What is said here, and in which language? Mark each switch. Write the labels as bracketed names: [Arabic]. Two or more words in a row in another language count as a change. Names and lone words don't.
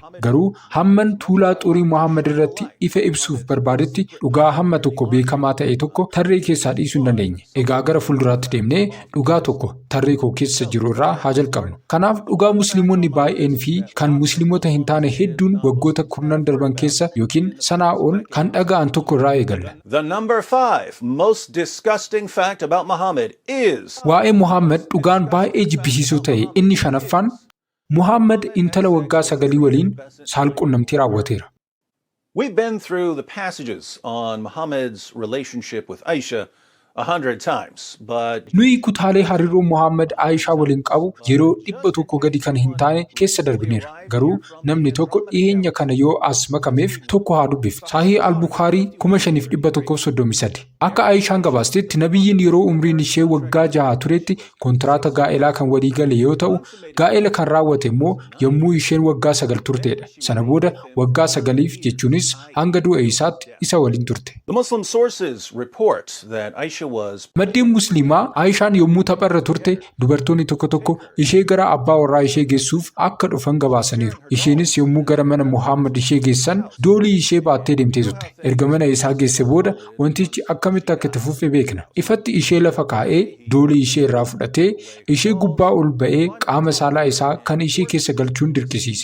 [Oromo] Garuu hamman tuulaa xurii Muhammad irratti ifa ibsuuf barbaadetti dhugaa hamma tokko beekamaa ta'e tokko tarree keessaa dhiisuu hin dandeenye. Egaa gara fuulduraatti deemnee dhugaa tokko tarree koo keessa jiru irraa haa jalqabnu. Kanaaf dhugaa musliimoonni baay'een fi kan musliimoota hin taane hedduun waggoota 10 darban keessa yookiin sanaa ol kan dhaga'an tokko irraa eegalla. [English] The number 5 most disgusting fact about Muhammad is [Oromo] Waa'ee Muhammad dhugaan baay'ee jibbisiisoo ta'e inni shanaffaan Muhammad intala waggaa 9 waliin saalqunnamtii raawwateera. [English] We've been through the passages on Muhammad's relationship with Aisha 100 times, but [Oromo] Nuyi kutaalee hariiroo Muhammad Aishaa waliin qabu yeroo 100 gadi kan hin taane keessa darbineera. Garuu namni tokko dhiyeenya kana yoo as makameef tokko haa dubbifnu. Sahii al-Bukhaarii 5133. Akka Aishaan gabaastetti nabiyyiin yeroo umriin ishee waggaa 6 turetti kontraata gaa'elaa kan walii gale yoo ta'u, gaa'ela kan raawwate immoo yommuu isheen waggaa 9 turteedha. Sana booda waggaa 9 jechuunis hanga du'a isaatti isa waliin turte. [English] the Muslim sources report that Aisha was [Oromo] Maddeen musliimaa Aishaan yommuu tapharra turte dubartoonni tokko tokko ishee gara abbaa warraa ishee geessuuf akka dhufan gabaasaniiru. Isheenis yommuu gara mana Muhammad ishee geessan doolii ishee baattee deemtee turte. Erga mana isaa geesse booda wantichi akkamitti akka itti fufe beekna. Ifatti ishee lafa kaa'ee doolii ishee irraa fudhatee ishee gubbaa ol ba'ee qaama saalaa isaa kan ishee keessa galchuun dirqisiise.